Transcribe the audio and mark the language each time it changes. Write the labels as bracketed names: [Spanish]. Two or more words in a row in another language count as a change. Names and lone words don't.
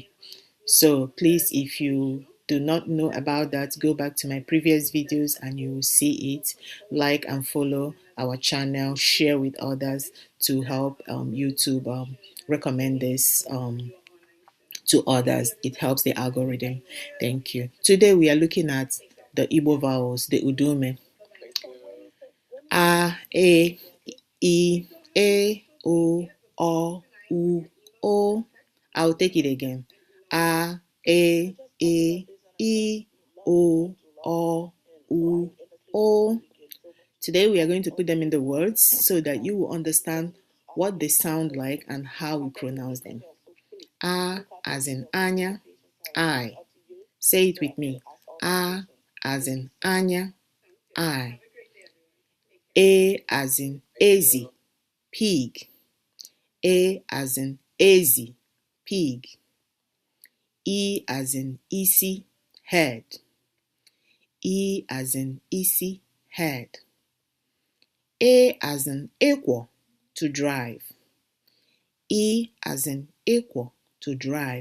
[English] So please, if you do not know about that, go back to my previous videos and you will see it. Like and follow our channel, share with others to help YouTube recommend this to others. It helps the algorithm. Thank you. Today we are looking at the Igbo vowels, the Udume. A, E, I, E, O, O, U, O. I'll take it again. A, E, I, O, O, U, O. Today we are going to put them in the words so that you will understand what they sound like and how we pronounce them. A as in Anya, I. Say it with me. A as in Anya, I. A as in Ezi, pig. A as in Ezi, pig. E as in Isi, head. E as in Isi, head. A as in Ekwo, to drive. E as in Ekwo, to drive.